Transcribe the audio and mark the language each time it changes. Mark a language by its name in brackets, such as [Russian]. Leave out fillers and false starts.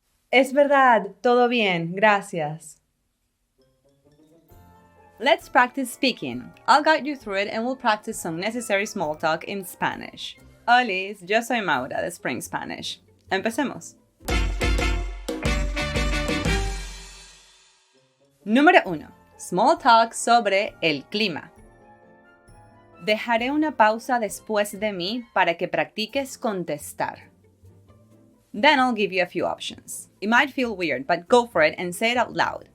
[Spanish] Es verdad, todo bien, gracias. [English] Let's practice speaking. I'll guide you through it and we'll practice some necessary small talk in Spanish. [Spanish] Hola, yo soy Maura de Spring Spanish. Empecemos. Número 1. Small talk sobre el clima. Dejaré una pausa después de mí para que practiques contestar. [English] Then I'll give you a few options. It might feel weird, but go for it and say it out loud.